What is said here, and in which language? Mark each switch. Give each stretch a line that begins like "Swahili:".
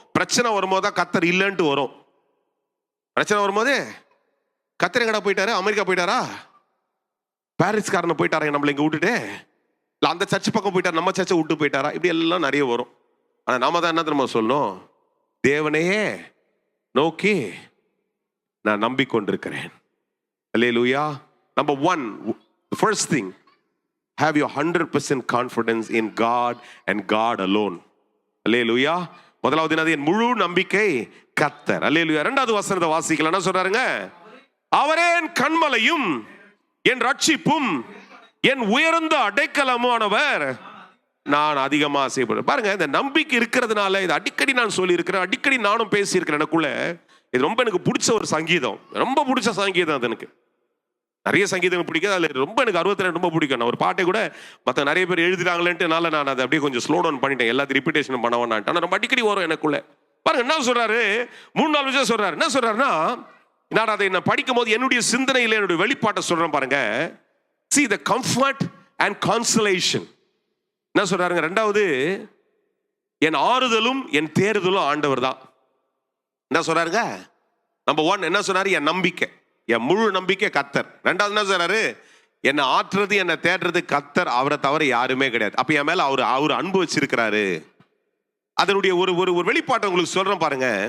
Tamil: பிரச்சனை வரும்போது கர்த்தர் இல்லைன்ட்டு வரும். பிரச்சனை வரும்போது கர்த்தர் எங்கடா போயிட்டாரு? அமெரிக்கா போயிட்டாரா? பாரிஸ்காரனை போயிட்டாரா நம்மள இங்க விட்டுட்டு? இல்ல அந்த சர்ச் பக்கம் போயிட்டாரா? நம்ம சர்ச்சை விட்டு போயிட்டாரா? இப்படி எல்லாம் நிறைய வரும். ஆனா நாம தான் என்ன தெரியுமா சொல்லணும்? தேவனையே நோக்கி நான் நம்பிக்கொண்டிருக்கிறேன். அல்லேலூயா.
English: Number 1, the first thing, have your 100% confidence in God and God alone.
Tamil: அல்லேலூயா. முதலாவது என்னது? என் முழு நம்பிக்கை கர்த்தர். அல்லேலூயா. இரண்டாவது வசனத்தை வாசிக்கலாம். என்ன சொல்றாருங்க? அவரே என் கன்மலையும் என் ரட்சிப்பும் என் உயர்ந்த அடைக்கலமானவர், நான் அதிகமா ஆசைப்படுறேன். பாருங்க, இந்த நம்பிக்கை இருக்கிறதுனால, இது அடிக்கடி நான் சொல்லி இருக்கிறேன், அடிக்கடி நானும் பேசி இருக்கிறேன். எனக்குள்ள இது ரொம்ப எனக்கு பிடிச்ச ஒரு சங்கீதம், ரொம்ப பிடிச்ச சங்கீதம். அது எனக்கு நிறைய சங்கீதம் பிடிக்காது, அதில் ரொம்ப எனக்கு 62 ரொம்ப பிடிக்கும். நான் ஒரு பாட்டை கூட மற்ற நிறைய பேர் எழுதுறாங்களேன்ட்டுனால நான் அதை அப்படியே கொஞ்சம் ஸ்லோ டவுன் பண்ணிட்டேன், எல்லாத்தையும் ரிப்பீட்டேஷன் பண்ண வேண்டான்ட்டு. ஆனால் ரொம்ப அடிக்கடி வரும் எனக்குள்ள. பாருங்க என்ன சொல்றாரு? 3-4 விஷயம் சொல்றாரு. என்ன சொல்றாருன்னா, நான் அதை படிக்கும் போது என்னுடைய சிந்தனையில் என்னுடைய வெளிப்பாட்டை சொல்றேன் பாருங்க.
English: See the comfort and consolation.
Tamil: என்ன சொல்றாருங்க? ரெண்டாவது, என் ஆறுதலும் என் தேறுதலும் ஆண்டவர் தான். என்ன சொல்றாருங்க? நம்பர் 1 என்ன சொன்னாரு? என் நம்பிக்கை, என் முழு நம்பிக்கை கர்த்தர். ரெண்டாவது என்ன சொல்றாரு? என்னை ஆற்றுறது என்னை தேடுறது கர்த்தர், அவரை தவிர யாருமே கிடையாது. அப்ப என் மேல அவர் அன்பு வச்சிருக்கிறாரு. அதனுடைய ஒரு வெளிப்பாட்டை உங்களுக்கு சொல்றேன் பாருங்க.